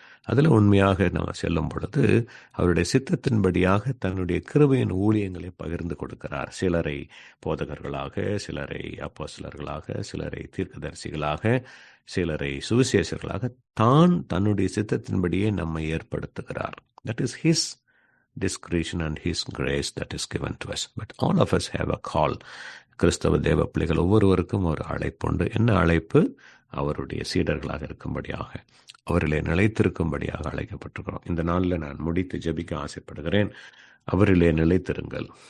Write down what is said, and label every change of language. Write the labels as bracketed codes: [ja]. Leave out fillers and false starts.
[ta] அதில் உண்மையாக நாம் செல்லும் பொழுது அவருடைய சித்தத்தின்படியாக தன்னுடைய கிருபையின் ஊழியங்களை பகிர்ந்து கொடுக்கிறார். சிலரை போதகர்களாக, சிலரை அப்போஸ்தலர்களாக, சிலரை தீர்க்கதரிசிகளாக, சிலரை சுவிசேஷர்களாக தன்னுடைய சித்தத்தின்படியே நம்மை ஏற்படுத்துகிறார். [en] That is his discretion and his grace that is given to us. But all of us have a call. [ta] கிறிஸ்தவ தேவ பிள்ளைகள் ஒவ்வொருவருக்கும் ஒரு அழைப்பு உண்டு. என்ன அழைப்பு? அவருடைய சீடர்களாக இருக்கும்படியாக, அவரிலே நிலைத்திருக்கும்படியாக அழைக்கப்பட்டிருக்கிறோம். இந்த நாளில் நான் முடித்து ஜெபிக்க ஆசைப்படுகிறேன். அவரிலே நிலைத்திருங்கள்.